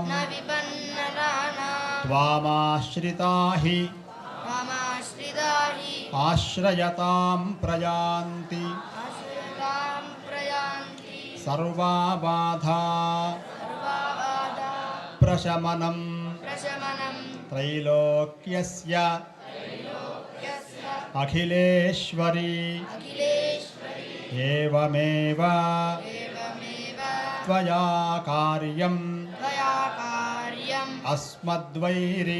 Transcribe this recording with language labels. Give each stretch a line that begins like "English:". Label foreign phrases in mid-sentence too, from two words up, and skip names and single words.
Sanskrit: న విపన్నరాణాం త్వామాశ్రితా హి త్వామాశ్రితా హి ఆశ్రయతాం ప్రయాంతి ఆశ్రయాం ప్రయాంతి సర్వాబాధా సర్వబాధా ప్రశమనం ప్రశమనం प्रशमनं त्रैलोक्यस्य यस्य अखिलेश्वरी अखिलेश्वरी एवमेव एवमेव त्वया कार्यं त्वया कार्यम् अस्मद्वैरि